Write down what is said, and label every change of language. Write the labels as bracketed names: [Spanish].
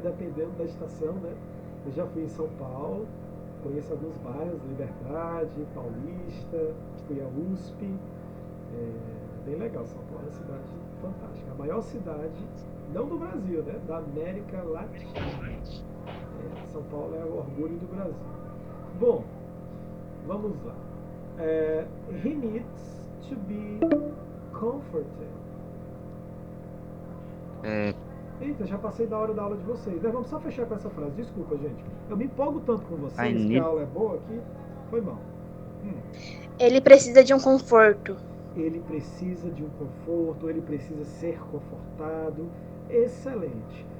[Portuguese] Dependendo da estação, né? Eu já fui em São Paulo, conheço alguns bairros, Liberdade, Paulista, fui à USP. Bem legal, São Paulo é uma cidade fantástica. A maior cidade, não do Brasil, né? Da América Latina. São Paulo é o orgulho do Brasil. Bom, vamos lá. [English] He needs to be comforted. [Portuguese] Eita, já passei da hora da aula de vocês. Vamos só fechar com essa frase. Desculpa, gente. Eu me empolgo tanto com vocês que a aula é boa que foi mal. Ele precisa de um conforto. Ele precisa de um conforto, ele precisa ser confortado. Excelente.